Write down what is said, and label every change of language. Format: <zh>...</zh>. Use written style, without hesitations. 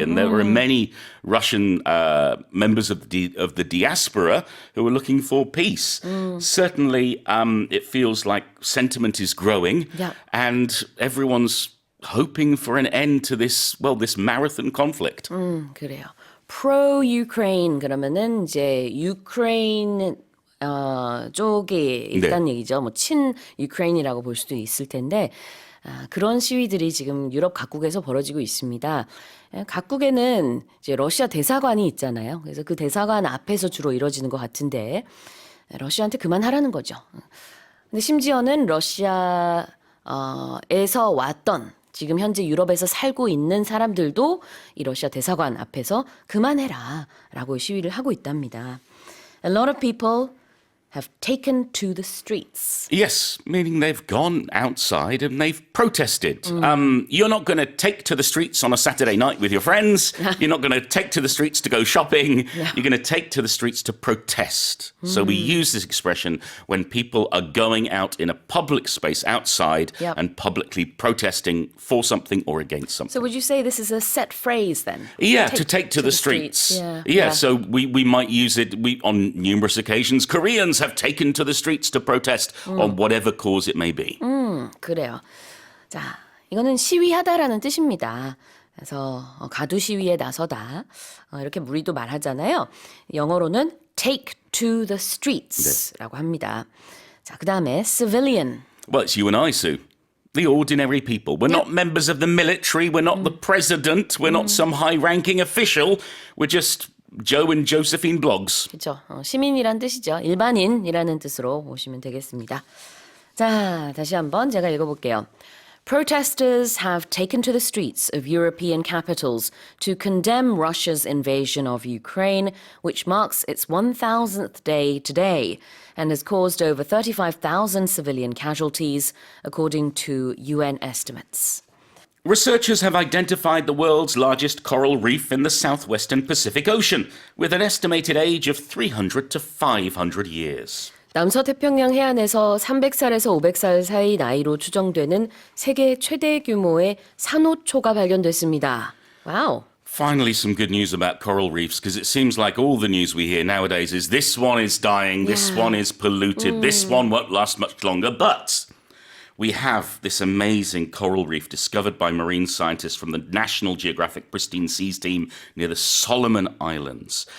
<en>And there were many Russian members of the diaspora who are looking for peace. Certainly, it feels like sentiment is growing, and everyone's hoping for an end to this marathon conflict.</en> <ko>그래요. pro-Ukraine 그러면은 이제 유크레인 쪽에 있다는 얘기죠. 뭐 친-유크레인이라고 볼 수도 있을 텐데 그런 시위들이 지금 유럽 각국에서 벌어지고 있습니다. 각국에는 이제 러시아 대사관이 있잖아요. 그래서 그 대사관 앞에서 주로 이루어지는 것 같은데 러시아한테 그만하라는 거죠. 근데 심지어는 러시아에서 왔던 지금 현재 유럽에서 살고 있는 사람들도 이 러시아 대사관 앞에서 그만해라 라고 시위를 하고 있답니다.</ko> <en>A lot of people have taken to the streets. Yes, meaning they've gone outside and they've protested. You're not going to take to the streets on a Saturday night with your friends. You're not going to take to the streets to go shopping. You're going to take to the streets to protest. So we use this expression when people are going out in a public space outside and publicly protesting for something or against something. So would you say this is a set phrase then? Yeah, to take to the streets. Yeah. So we might use it on numerous occasions. Koreans have taken to the streets to protest on whatever cause it may be.</en> <ko>그래요. 자, 이거는 시위하다라는 뜻입니다. 그래서 가두 시위에 나서다 이렇게 우리도 말하잖아요. 영어로는</ko> <en>take to the streets</en> <ko>라고 합니다. 자, 그다음에 civilian.</ko> <en>Well, it's you and I, Sue. The ordinary people. We're not members of the military. We're not the president. We're not some high-ranking official. We're just Joe and Josephine blogs.</en> <ko>그렇죠. 시민이란 뜻이죠. 일반인이라는 뜻으로 보시면 되겠습니다. 자, 다시 한번 제가 읽어볼게요.</ko> <en>Protesters have taken to the streets of European capitals to condemn Russia's invasion of Ukraine, which marks its 1,000th day today and has caused over 35,000 civilian casualties, according to UN estimates. Researchers have identified the world's largest coral reef in the southwestern Pacific Ocean, with an estimated age of 300 to 500 years.</en> <ko>남서태평양 해안에서 300살에서 500살 사이 나이로 추정되는 세계 최대 규모의 산호초가 발견됐습니다. 와우.</ko> <en>Finally, some good news about coral reefs, because it seems like all the news we hear nowadays is this one is dying, this one is polluted, this one won't last much longer. But we have this amazing coral reef discovered by marine scientists from the National Geographic Pristine Seas team near the Solomon Islands.</en>